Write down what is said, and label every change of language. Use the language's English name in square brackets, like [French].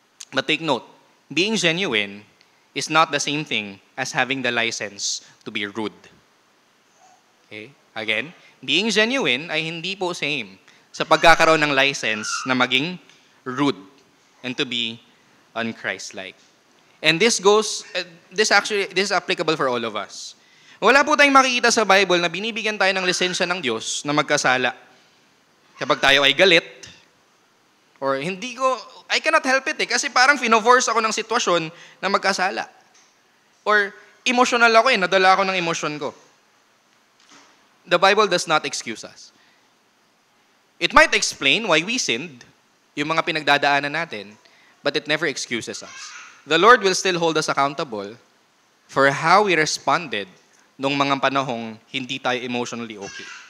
[English] But take note, being genuine is not the same thing as having the license to be rude. Okay? Again, being genuine [Filipino] ay hindi po same sa pagkakaroon ng license na maging [English] rude and to be un-Christ-like. And this is applicable for all of us. [Filipino] Wala po tayong makikita sa Bible na binibigyan tayo ng lisensya ng Diyos na magkasala. Kapag tayo ay galit, [English] or I cannot help it [Filipino] kasi parang fino-force ako ng sitwasyon na magkasala. Or emotional ako nadala ako ng emosyon ko. [English] The Bible does not excuse us. It might explain why we sinned, [Filipino] yung mga pinagdadaanan natin, [English] but it never excuses us. The Lord will still hold us accountable for how we responded [Filipino] nung mga panahong hindi tayo [English] emotionally okay.